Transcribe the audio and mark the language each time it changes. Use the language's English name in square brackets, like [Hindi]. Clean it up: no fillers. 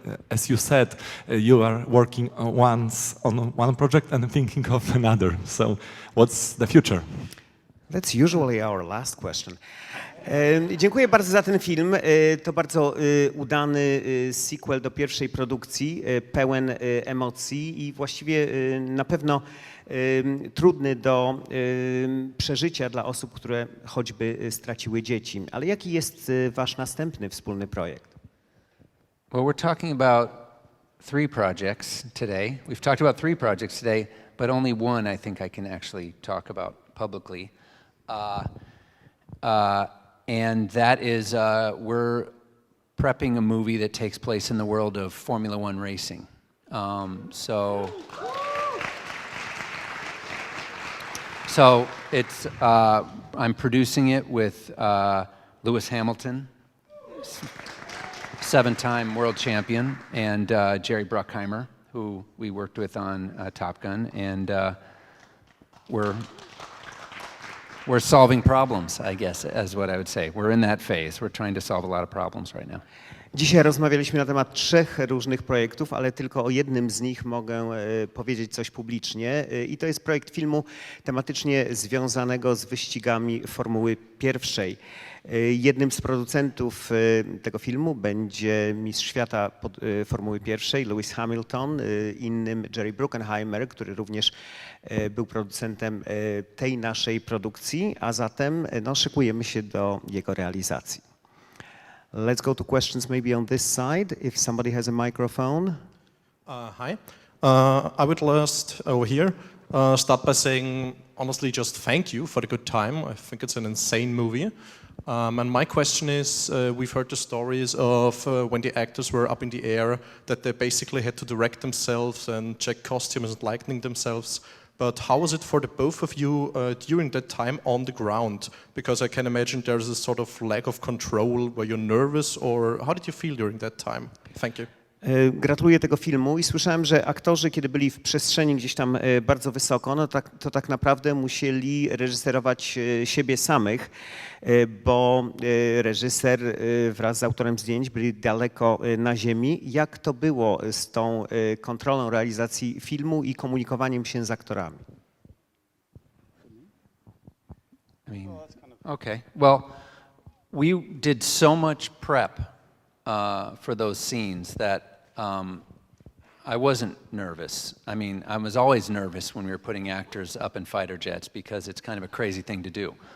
[English] As you said, you are working on one project and thinking of another. So, what's the future? That's usually our last question. [Polish] Dziękuję bardzo za ten film. To bardzo udany sequel do pierwszej produkcji, pełen emocji i właściwie na pewno trudny do przeżycia dla osób, które choćby straciły dzieci. Ale jaki jest wasz następny wspólny projekt? [English] Well, we're talking about 3 projects today. We've talked about 3 projects today, but only one I think I can actually talk about publicly. And that is, we're prepping a movie that takes place in the world of Formula One racing. So it's, I'm producing it with Lewis Hamilton, 7-time world champion, and Jerry Bruckheimer, who we worked with on Top Gun, and we're solving problems, I guess, is what I would say. We're in that phase. We're trying to solve a lot of problems right now. [Polish] Dzisiaj rozmawialiśmy na temat 3 różnych projektów, ale tylko o jednym z nich mogę powiedzieć coś publicznie. I to jest projekt filmu tematycznie związanego z wyścigami Formuły 1. Jednym z producentów tego filmu będzie mistrz świata Formuły 1, Lewis Hamilton, innym Jerry Bruckheimer, który również był producentem tej naszej produkcji, a zatem szykujemy się do jego realizacji. [English] Let's go to questions maybe on this side, if somebody has a microphone. Hi. I would last over here start by saying honestly just thank you for the good time. I think it's an insane movie. And my question is, we've heard the stories of when the actors were up in the air, that they basically had to direct themselves and check costumes and lighting themselves. But how was it for the both of you during that time on the ground? Because I can imagine there's a sort of lack of control. Were you nervous, or how did you feel during that time? Thank you. [Polish] Gratuluję tego filmu i słyszałem, że aktorzy, kiedy byli w przestrzeni gdzieś tam bardzo wysoko, to tak naprawdę musieli reżyserować siebie samych, bo reżyser wraz z autorem zdjęć byli daleko na ziemi. Jak to było z tą kontrolą realizacji filmu i komunikowaniem się z aktorami? [English] Okay, well, we did so much prep for those scenes that I wasn't nervous. I mean, I was always nervous when we were putting actors up in fighter jets because it's kind of a crazy thing to do.